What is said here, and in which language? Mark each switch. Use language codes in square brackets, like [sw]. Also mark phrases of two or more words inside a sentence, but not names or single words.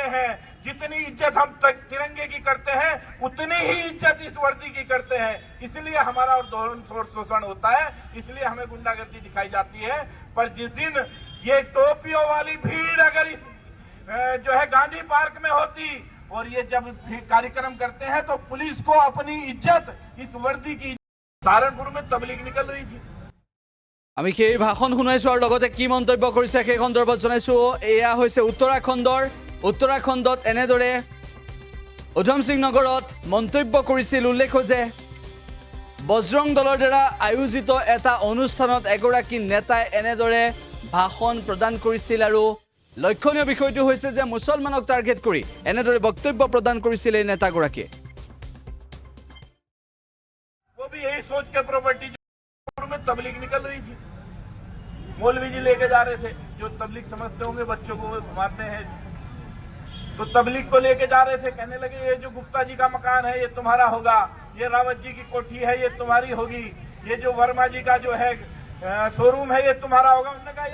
[hi] हैं जितनी इज्जत हम तिरंगे की करते हैं उतनी ही इज्जत इस वर्दी की करते हैं इसलिए हमारा और दोहन शोषण होता है इसलिए हमें गुंडागर्दी दिखाई जाती है पर जिस दिन ये टोपियों वाली भीड़ अगर जो है गांधी पार्क में होती और ये जब कार्यक्रम करते हैं तो पुलिस को अपनी इज्जत इस वर्दी की सहारनपुर में तबलीग निकल रही थी [as] আমি সেই ভাষণ শুনাইছো আৰু লগতে কি মন্তব্য কৰিছে সেই সন্দৰ্ভত জনাইছো এয়া হৈছে উত্তৰাখণ্ডত এনেদৰে উধম সিং নগৰত মন্তব্য কৰিছিল উল্লেখ যে বজৰং দলৰ দ্বাৰা আয়োজিত এটা অনুষ্ঠানত এগৰাকী নেতাই এনেদৰে ভাষণ প্ৰদান কৰিছিল আৰু লক্ষণীয় বিষয়টো হৈছে যে মুছলমানক টাৰ্গেট কৰি এনেদৰে বক্তব্য প্ৰদান কৰিছিল এই নেতাগৰাকীয়ে [hi] वो भी यही सोच के प्रॉपर्टी में तबलीग निकल रही थी मौलवी जी लेके जा रहे थे जो तबलीग समझते होंगे बच्चों को घुमाते हैं तो तबलीग को लेके जा रहे थे कहने लगे ये जो गुप्ता जी का मकान है ये तुम्हारा होगा ये रावत जी की कोठी है ये तुम्हारी होगी ये जो वर्मा जी का जो है शोरूम है ये तुम्हारा होगा उन्होंने कहा